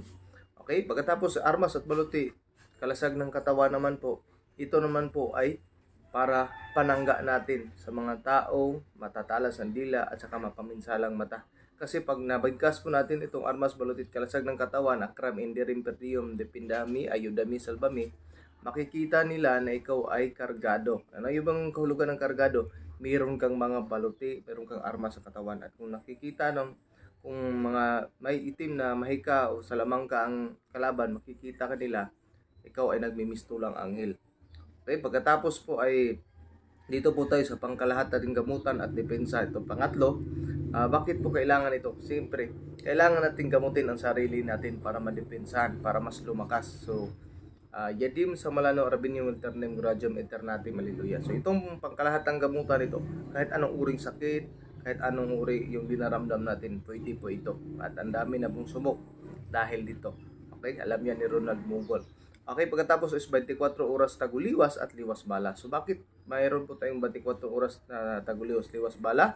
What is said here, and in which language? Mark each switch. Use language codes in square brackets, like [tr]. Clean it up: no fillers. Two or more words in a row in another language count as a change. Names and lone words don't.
[tl] Okay, pagkatapos armas at baluti, kalasag ng katawan naman po, ito naman po ay para panangga natin sa mga tao matatalas ang dila at saka mapaminsalang mata. Kasi pag nabigkas po natin itong armas, balutit, kalasag ng katawan, [la] akram, indirim, perdium, depindami, ayudami, salbami, [tl] makikita nila na ikaw ay kargado. Ano yung bang kahulugan ng kargado? Mayroon kang mga baluti, mayroon kang armas sa katawan. At kung nakikita kung mga may itim na mahika o salamangka ang kalaban, makikita ka nila, ikaw ay nagmimistulang anghel. Okay, pagkatapos po ay dito po tayo sa pangkalahatan gamutan at depensa. Ito pangatlo, bakit po kailangan ito? Siyempre, kailangan natin gamutin ang sarili natin para madepensahan, para mas lumakas. [la] So, yadim sa malano arabinium alternem gradium eternatim, [tl] hallelujah. So, itong pangkalahatang gamutan ito, kahit anong uring sakit, kahit anong uri yung dinaramdam natin, pwede po ito. At ang dami na pong sumok dahil dito. Okay, alam yan ni Ronald Mugol. Okay, pagkatapos is 24 oras taguliwas at liwas bala. So bakit mayroon po tayong 24 oras na taguliwas, liwas bala?